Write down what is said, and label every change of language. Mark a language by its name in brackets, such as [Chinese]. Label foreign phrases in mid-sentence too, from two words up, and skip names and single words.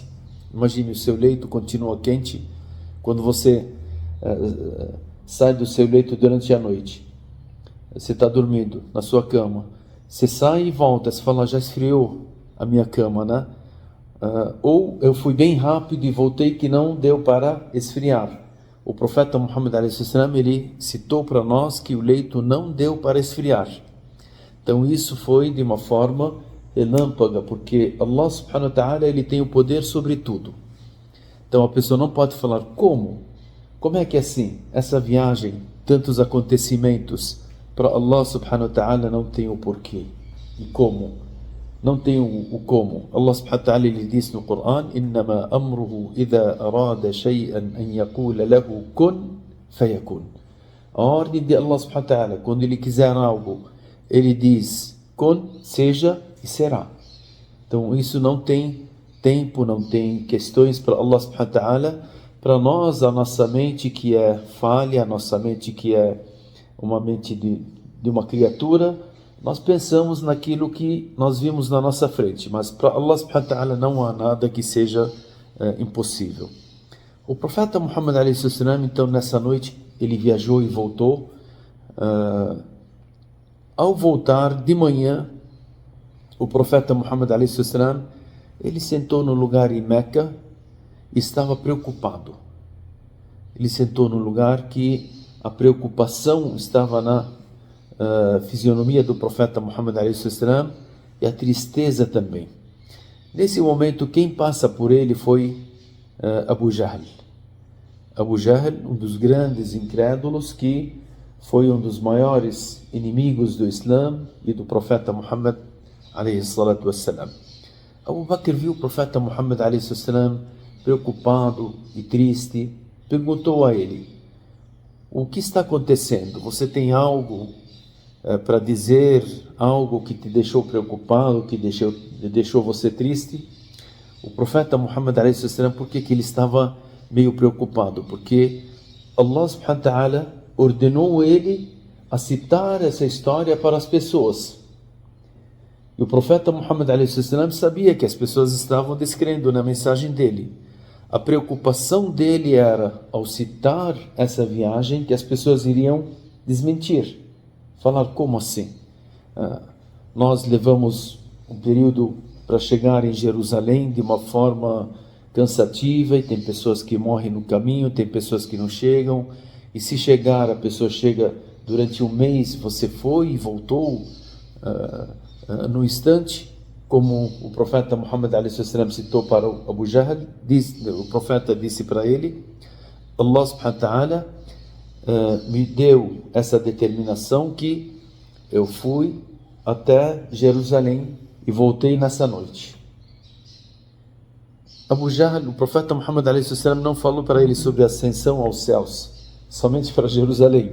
[Portuguese] Imagine, o seu leito continua quente. Quando você sai do seu leito durante a noite, você está dormindo na sua cama, você sai e volta, você fala: já esfriou a minha cama, né? Ou eu fui bem rápido e voltei, que não deu para esfriar. O profeta Muhammad a.s. ele citou para nós que o leito não deu para esfriar. Então isso foi de uma forma relâmpaga, porque [Arabic] الله سبحانه وتعالى, [Portuguese] ele tem o poder sobre tudo. Então a pessoa não pode falar: como é que é assim? Essa viagem, tantos acontecimentos, para [Arabic] الله سبحانه وتعالى [Portuguese] não tem o porquê. E como? Não tem o como. [Arabic] الله سبحانه وتعالى, [Portuguese] ele diz no Coran: [Arabic] إِنَّمَا أَمْرُهُ إِذَا أَرَادَ شَيْئًا أَنْ يَقُولَ لَهُ كُنْ فَيَكُنْ. A ordem de الله سبحانه وتعالى, [Portuguese] quando ele quiser algo, ele diz: kun, seja, e será. Então isso não tem tempo, não tem questões para [Arabic] الله سبحانه وتعالى. [Portuguese] Para nós, a nossa mente que é falha, a nossa mente que é uma mente de uma criatura, nós pensamos naquilo que nós vimos na nossa frente, mas para [Arabic] الله سبحانه وتعالى [Portuguese] não há nada que seja impossível. O profeta Muhammad [Arabic] عليه السلام, [Portuguese] então nessa noite, ele viajou e voltou. Ao voltar de manhã, o profeta Muhammad [Arabic] عليه السلام, [Portuguese] ele sentou no lugar em Meca e estava preocupado. Ele sentou no lugar que a preocupação estava na fisionomia do profeta Muhammad [Arabic] عليه السلام [Portuguese] e a tristeza também. Nesse momento, quem passa por ele foi Abu Jahl. Abu Jahl, um dos grandes incrédulos, que foi um dos maiores inimigos do Islã e do profeta Muhammad [Arabic] عليه الصلاة والسلام. [Portuguese] Abu Bakr viu o profeta Muhammad [Arabic] عليه السلام [Portuguese] preocupado e triste, perguntou a ele: o que está acontecendo? Você tem algo para dizer, algo que te deixou preocupado, que deixou você triste? O profeta Muhammad [Arabic] عليه السلام, [Portuguese] por que ele estava meio preocupado? Porque [Arabic] الله سبحانه وتعالى [Portuguese] ordenou ele a citar essa história para as pessoas. E o profeta Muhammad [Arabic] عليه السلام [Portuguese] sabia que as pessoas estavam descrendo na mensagem dele. A preocupação dele era, ao citar essa viagem, que as pessoas iriam desmentir. Falar, como assim? Nós levamos um período para chegar em Jerusalém de uma forma cansativa, e tem pessoas que morrem no caminho, tem pessoas que não chegam, e se chegar, a pessoa chega durante um mês, você foi e voltou no instante, como o profeta Muhammad a.s. citou para o Abu Jahl. O profeta disse para ele: [Arabic] الله سبحانه وتعالى [Portuguese] me deu essa determinação que eu fui até Jerusalém e voltei nessa noite. Abu Jahl, o profeta Muhammad a.s. não falou para ele sobre a ascensão aos céus, somente para Jerusalém.